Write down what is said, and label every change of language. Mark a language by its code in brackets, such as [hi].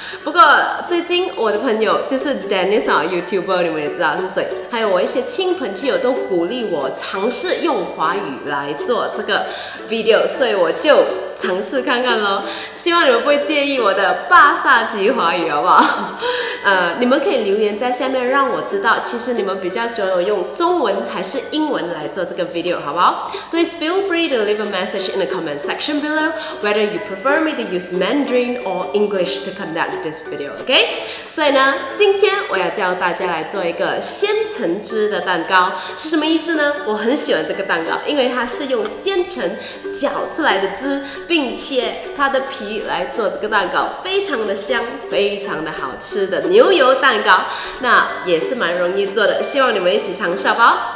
[zh] 不过最近我的朋友就是 Dennis 啊 YouTuber， 你们也知道是谁，还有我一些亲朋戚友都鼓励我尝试用华语来做这个 video， 所以我就尝试看看咯。希望你们不会介意我的巴萨籍华语，好不好？你们可以留言在下面让我知道，其实你们比较喜欢我用中文还是英文来做这个 video， 好不好？ [en] Please feel free to leave a message in the comment section below whether you prefer me to use Mandarin or English to conduct this video, okay? [zh] 所以呢，今天我要教大家来做一个鲜橙汁的蛋糕，是什么意思呢？我很喜欢这个蛋糕，因为它是用鲜橙搅出来的汁，并且它的皮来做这个蛋糕，非常的香，非常的好吃的牛油蛋糕，那也是蛮容易做的，希望你们一起尝试好不好？